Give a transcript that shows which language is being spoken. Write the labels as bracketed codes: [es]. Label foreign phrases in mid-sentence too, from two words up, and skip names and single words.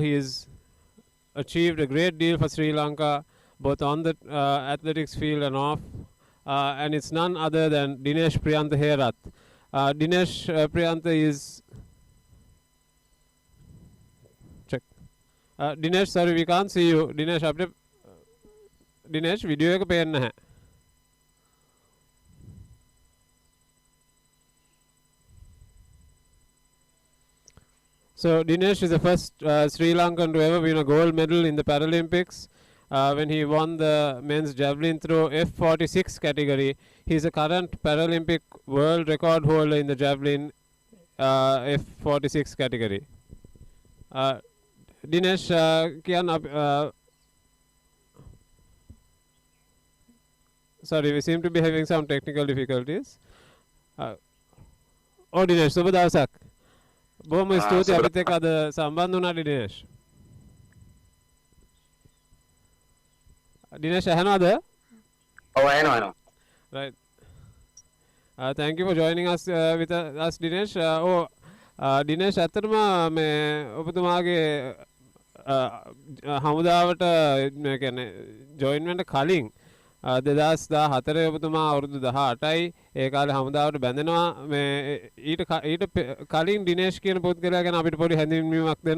[en] He's achieved a great deal for Sri Lanka, both on the athletics field and off, and it's none other than Dinesh Priyantha Herath. Dinesh Priyantha is check. Dinesh, sorry, we can't see you. [si] Dinesh, update. Dinesh, video එක පේන්නේ නැහැ. [en] So Dinesh is the first Sri Lankan to ever win a gold medal in the Paralympics when he won the men's javelin throw F46 category. He's a current Paralympic world record holder in the javelin F46 category. Dinesh, sorry, we seem to be having some technical difficulties. Dinesh, [si] සුබ දවසක්. බොහොම ස්තුතියි අපිත් එක්ක අද සම්බන්ධ වුණාට දිනේෂ්. දිනේෂ් ඇහෙනවද? ඔව් ඇහෙනවා. [en] Right. Thank you for joining us with us Dinesh. [si] Dinesh ඇත්තටම මේ ඔබතුමාගේ හමුදාවට මේ කියන්නේ ජොයින් වෙන්න කලින් 2014 ඔබතුමා අවුරුදු 18යි ඒ කාලේ හමුදාවට බැඳෙනවා මේ ඊට කලින් දිනේෂ් කියන පුද්ගලයා ගැන අපිට පොඩි හැඳින්වීමක් දෙන්න.